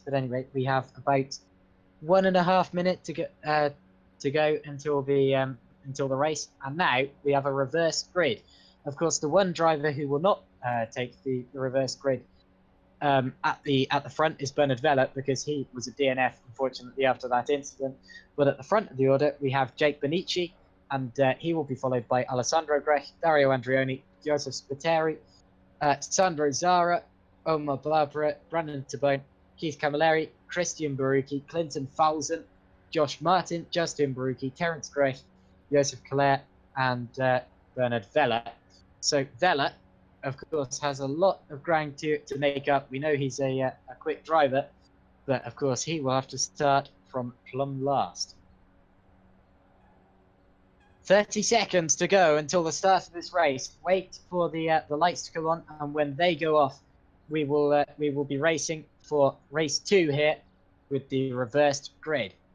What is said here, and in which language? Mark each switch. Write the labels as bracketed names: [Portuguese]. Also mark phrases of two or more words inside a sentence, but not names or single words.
[English] But anyway, we have about 1.5 minutes to go until the race, and now we have a reverse grid. Of course, the one driver who will not take the reverse grid at the front is Bernard Vella, because he was a DNF, unfortunately, after that incident. But at the front of the order, we have Jake Benici, and he will be followed by Alessandro Grech, Dario Andrioni, Joseph Spiteri, Sandro Zara, Omar Barbara, Brandon Tabone, Keith Camilleri, Christian Barucchi, Clinton Falzon, Josh Martin, Justin Barucchi, Terence Grech, Joseph Clare, and Bernard Vella. So Vella, of course, has a lot of ground to make up. We know he's a quick driver, but of course he will have to start from plumb last. 30 seconds to go until the start of this race. Wait for the lights to come on, and when they go off, we will be racing for race 2 here with the reversed grid.